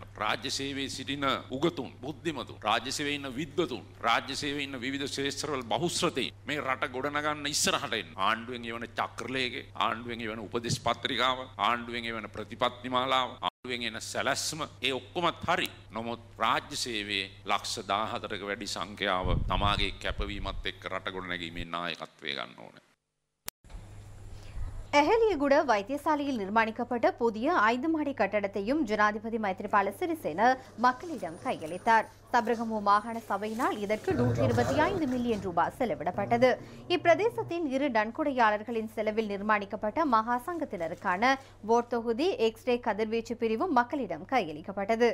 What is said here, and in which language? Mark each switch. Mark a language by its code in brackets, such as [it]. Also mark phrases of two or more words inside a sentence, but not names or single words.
[si] රාජ්‍ය සේවයේ සිටින උගතුන්, බුද්ධිමතුන්, රාජ්‍ය සේවයේ ඉන්න විද්වතුන්, රාජ්‍ය සේවයේ ඉන්න විවිධ ශේෂ්ත්‍රවල බහුශ්‍රතීන් මේ රට ගොඩනගන්න ඉස්සරහට එන්න. ආණ්ඩුවෙන් එවන චක්‍රලේඛේ, ආණ්ඩුවෙන් එවන උපදේශ පත්‍රිකාව, ආණ්ඩුවෙන් එවන ප්‍රතිපත්ති මාලාව, එන සැලැස්ම ඒ ඔක්කොමත් හරි. නමුත් රාජ්‍ය සේවයේ ලක්ෂ 14ක වැඩි සංඛ්‍යාව තමාගේ කැපවීමත් එක්ක රට ගොඩනැගීමේ නායකත්වය ගන්න ඕනේ. [ta] எஹலியகுட வைத்தியசாலையில் நிர்மாணிக்கப்பட்ட புதிய 5 மாடி கட்டடத்தையும் ஜனாதிபதி மைத்ரிபால சிறிசேன மக்களிடம் கையளித்தார். சப்ரகமு மாகாண சபையினால் இதற்கு 125 மில்லியன் ரூபாய் செலவிடப்பட்டது. இப்பிரதேசத்தின் 2 நன்கொடையாளர்களின் செலவில் நிர்மாணிக்கப்பட்ட மகா சங்கத்தினருக்கான வோட் தொகுதி எக்ஸ்ரே கதிர்வீச்சு பிரிவும் மக்களிடம் கையளிக்கப்பட்டது.